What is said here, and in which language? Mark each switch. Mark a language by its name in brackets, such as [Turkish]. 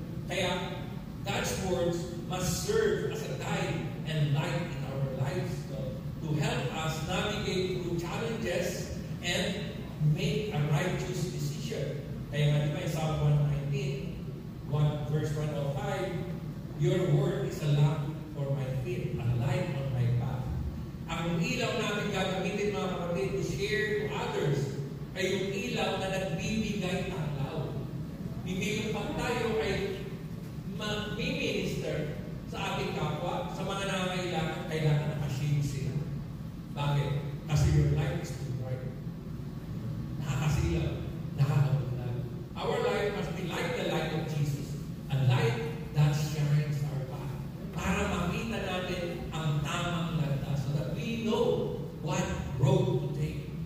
[English] Kaya, God's words must serve as a guide and light in our lives to help us navigate through challenges and make a righteous decision. [Filipino] Kaya nga diba, [English] in Psalm 119, verse 105, your word is a lamp for my feet, a light on my path. [Filipino] Ang ilaw natin gagamitin, mga kapatid, [English] to share to others [Filipino] ay yung ilaw na nagbibigay tanglaw. Hindi yung pag tayo ay mag-minister sa ating kapwa, sa mga nangangailangan, kailangan nakashade sila. Bakit? Kasi [English] your life is too bright. [Filipino] Nakakasilaw, nakakabulag. [English] Our life must be like the light of Jesus. A light that shines our path. [Filipino] Para makita natin ang tamang landas [English] so that we know what road to take.